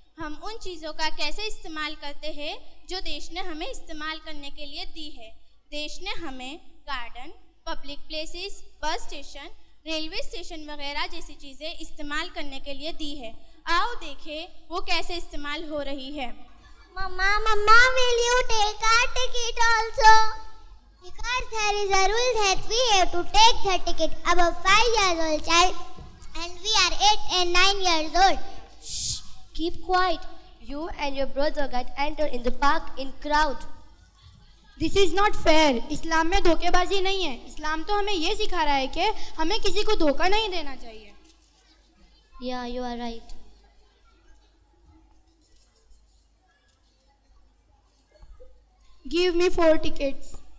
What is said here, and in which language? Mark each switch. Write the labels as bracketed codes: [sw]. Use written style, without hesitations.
[hi] हम उन चीज़ों का कैसे इस्तेमाल करते हैं जो देश ने हमें इस्तेमाल करने के लिए दी है। देश ने हमें garden, public places, bus station, railway station वगैरह जैसी चीज़ें इस्तेमाल करने के लिए दी है। आओ देखें वो कैसे इस्तेमाल हो रही है। [en] Mama, will you take our ticket also? Because there is a rule that we have to take the ticket above 5 years old child, and we are 8 and 9 years old. Shh, keep quiet. You and your brother get entered in the park in crowd. This is not fair. [hi] इस्लाम में धोखेबाजी नहीं है. इस्लाम तो हमें ये सिखा रहा है कि हमें किसी को धोखा नहीं देना चाहिए. [en] Yeah, you are right. Give me 4 tickets.